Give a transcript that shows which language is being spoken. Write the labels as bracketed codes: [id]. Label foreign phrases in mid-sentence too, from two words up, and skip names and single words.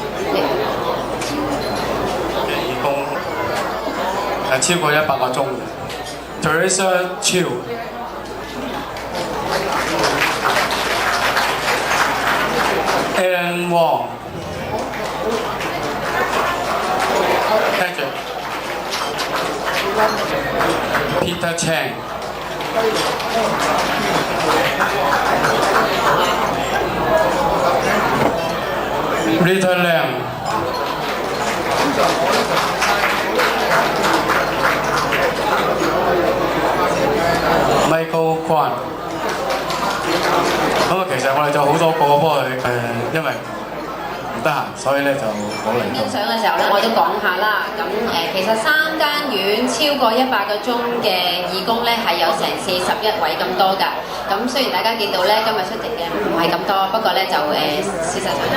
[yue] 義工超過100個鐘。Teresa Chiu、Aaron Wong、Peter Chang、Rita Lam、Michael Kwan。咁其實我哋就好多個，不過因為唔得閒，所以咧就冇嚟到。影相嘅時候咧，我都講下啦。咁其實3間院超過100個鐘嘅義工咧，係有成41位咁多㗎。咁雖然大家見到咧，今日出席嘅唔係咁多，不過咧就事實上